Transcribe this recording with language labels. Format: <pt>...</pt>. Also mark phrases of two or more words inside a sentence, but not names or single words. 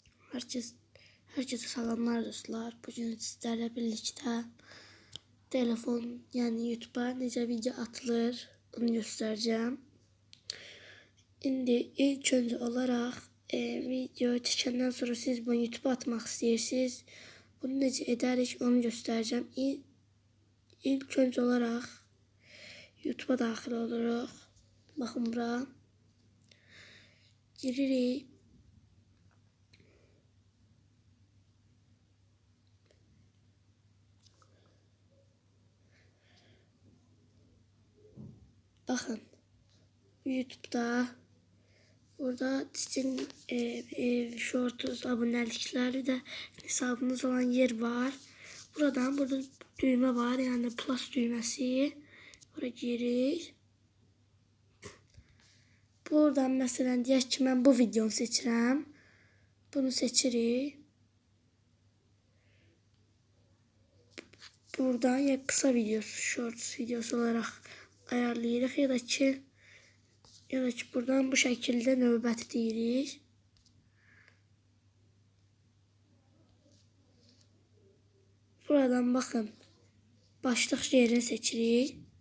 <tr>Herkese selamlar dostlar. Bugün sizlerle birlikte telefon yani YouTube'a necə video atılır onu göstereceğim. Şimdi ilk önce olarak video çekenden sonra siz bunu YouTube'a atmak istiyorsunuz. Bunu</tr> <az>necə edərik</az> <tr>onu göstereceğim.</tr> <az>İlk önce olarak YouTube'a daxil oluruq. Baxın bura. Giririk.</az> <tr>Bakın YouTube'da burada sizin shorts abonelikleri de hesabınız olan yer var. Burada düğme var yani plus düğmesi.</tr> <az>Buraya girir. Buradan mesela deyək ki mən bu videonu seçirəm. Bunu seçirik. Buradan ya kısa videosu, shorts videosu olarak ayarlayırıq</az> <tr>ya da ki buradan bu şekilde</tr> <az>növbəti deyirik. Buradan bakın başlıq yerini seçirik.</az>